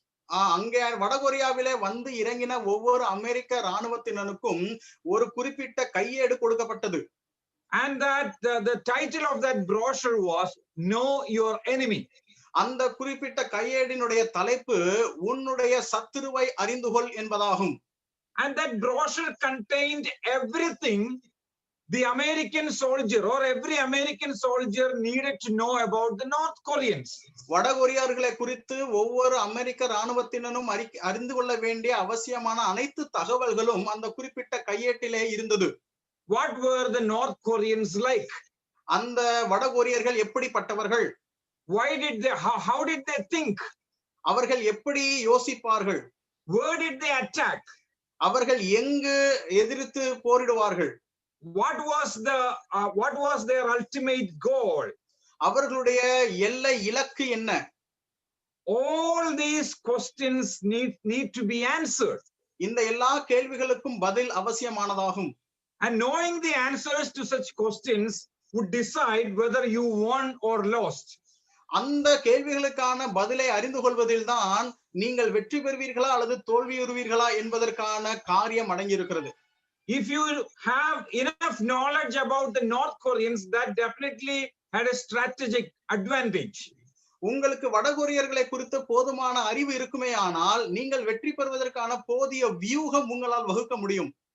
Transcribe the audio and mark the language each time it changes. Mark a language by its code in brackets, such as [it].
[ta] அங்கே வடகொரியாவிலே வந்து இறங்கின ஒவ்வொரு அமெரிக்க ராணுவத்தினருக்கும் ஒரு குறிப்பிட்ட கையேடு கொடுக்கப்பட்டது. [en] And that the title of that brochure was Know Your Enemy. [ta] அந்த குறிப்பிட்ட கையேடினுடைய தலைப்பு உன்னுடைய சத்துருவை அறிந்து கொள் என்பதாகும். [en] And that brochure contained everything the American soldier or every American soldier needed to know about the North Koreans. [ta] வடகொரியார்களை குறித்து ஒவ்வொரு அமெரிக்க ராணுவத்தினரும் அறிந்து கொள்ள வேண்டிய அவசியமான அனைத்து தகவல்களும் அந்த குறிப்பிட்ட கையேட்டிலே இருந்தது. [en] What were the North Koreans like? [ta] அந்த வடகொரியர்கள் எப்படிப்பட்டவர்கள்? [en] Why did they, how did they think? [ta] அவர்கள் எப்படி யோசிப்பார்கள்? [en] Where did they attack? [ta] அவர்கள் எங்கு எதிர்த்து போரிடுவார்கள்? [en] What was their ultimate goal? [ta] அவர்களுடைய எல்லை இலக்கு என்ன? [en] All these questions need to be answered. [ta] இந்த எல்லா கேள்விகளுக்கும் பதில் அவசியமானதாகும். [en] And knowing the answers to such questions would decide whether you won or lost. [ta] அந்த கேள்விகளுக்கான பதிலை அறிந்து கொள்வதில் தான் நீங்கள் வெற்றி பெறுவீர்களா அல்லது தோல்வியுறுவீர்களா என்பதற்கான காரியம் அடங்கியிருக்கிறது. [en] If you have enough knowledge about the North Koreans, that definitely had a strategic advantage. [ta] உங்களுக்கு வடகொரியர்களை குறித்து போதுமான அறிவு இருக்குமே ஆனால் நீங்கள் வெற்றி பெறுவதற்கான போதிய வியூகம் உங்களால் வகுக்க முடியும்.